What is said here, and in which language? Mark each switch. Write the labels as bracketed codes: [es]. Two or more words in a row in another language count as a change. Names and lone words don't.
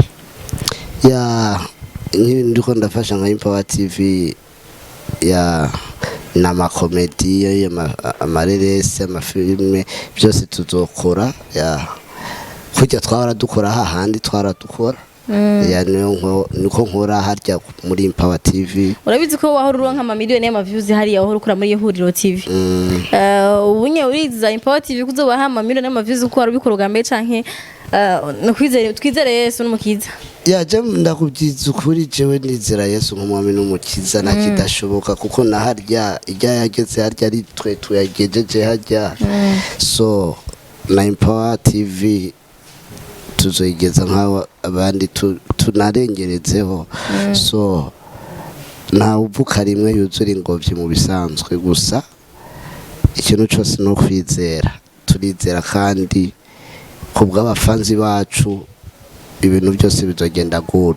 [rn] ya ndiko ndafasha nka Empower TV ya n'amakomedi amarerese amafilme byose tuzokora ya kujya twara dukora hahandi twara dukora ya niko nkora harya muri Empower TV urabizi ko wahora nka miliyoni y'amaviews hariya wahora ukora muri Ihuriro TV ubunye uriza Empower TV kuzoba ha miliyoni y'amaviews uko warubikora mbere canke nakwizere twizere Yesu n'umukiza ya je ndakubyiza ukuri jewe nizera Yesu nk'umwami n'umukiza nakidashoboka kuko na harya ijya yageze harya ari twe tuyagejeje harya so na Empower TV tuzoyigeza nk'aho abandi tunarengerezeho so nta uvuka rimwe yuzura ingobyi mu bisanzwe gusa ikintu cyose no kwizera turizera kandi kubw'abafanzi bacu ibintu byose bizogenda good